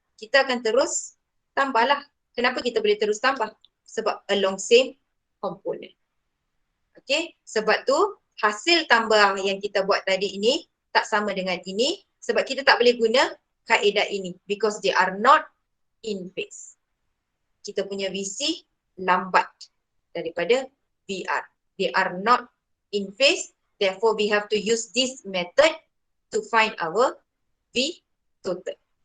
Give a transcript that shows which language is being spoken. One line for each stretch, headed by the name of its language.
Malay: Kita akan terus tambahlah. Kenapa kita boleh terus tambah? Sebab
English: along same component. Okay?
Malay: Sebab tu hasil tambah yang kita buat tadi ini tak sama dengan ini. Sebab kita tak boleh guna kaedah ini.
English: Because they are not in phase.
Malay: Kita punya VC lambat daripada VR.
English: They are not in phase. Therefore, we have to use this method to find our V total.